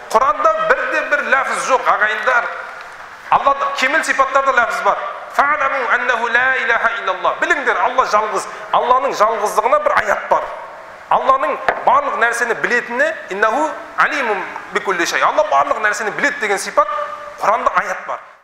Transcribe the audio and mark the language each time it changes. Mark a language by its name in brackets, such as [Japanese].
[Kazakh] Құранда бірде-бір ләфіз жоқ, ағайындар. Аллада кемел сипаттарда ләфіз бар. [Arabic] Фa'ламу аннаху ла илаха иллаллах. [Kazakh] Біліңдер, Алла жалғыз. Алланың жалғыздығына бір аят бар. Алланың барлық нәрсені білетіні [Arabic] иннаху алимун бикулли шай. [Kazakh] Алла барлық нәрсені білет деген сипат Құранда аят бар.